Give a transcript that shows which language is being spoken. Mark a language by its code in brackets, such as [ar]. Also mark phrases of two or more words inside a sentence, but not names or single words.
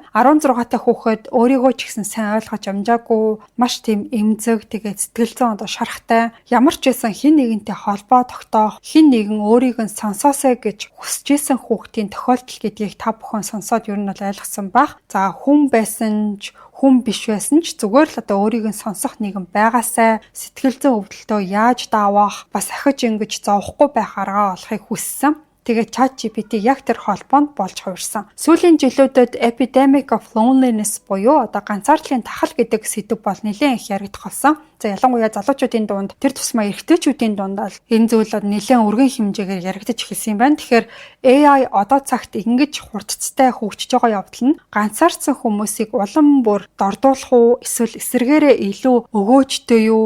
[mn] 16 та хүүхэд өөрийгөө ч гэсэн сайн ойлгож амжаагүй, маш тийм эмзэг, тэгээд сэтгэл зүйн шарахтай, ямар ч байсан хэн нэгэнтэй холбоо тогтоох, хэн нэгэн өөрийг нь сонсоосэй гэж хүсэж исэн хүүхдийн тохиолдол гэдгийг та бүхэн сонсоод ер нь бол ойлгосон байх. За хүн байсан ч хүн биш байсан ч зүгээр л өөрийг нь сонсох нэгэн байгаасай, сэтгэл зүйн өвдөлтөө яаж давах, бас ахиж ингэж зовхгүй байх аргаа олохыг хүссэн. Тэгээд ChatGPT яг тэр холбоонд болж хувирсан. Сүүлийн жилүүдэд [en] epidemic of loneliness [mn] буюу ганцаардлын тахал гэдэг сэдв бол нэлээд их яригдах болсон. За ялангуяа залуучуудын дунд, тэр тусмаа эрэгтэйчүүдийн дунд бол энэ зүйл нэлээд өргөн хэмжээгээр яригдаж эхэлсэн юм байна. Тэгэхээр AI одоо цагт ингэж хурдцтай хөгжиж байгаа явдал нь ганцаарцсан хүмүүсийг улам бүр дордуулах уу, эсвэл эсэргээрээ илүү өгөөжтэй юу?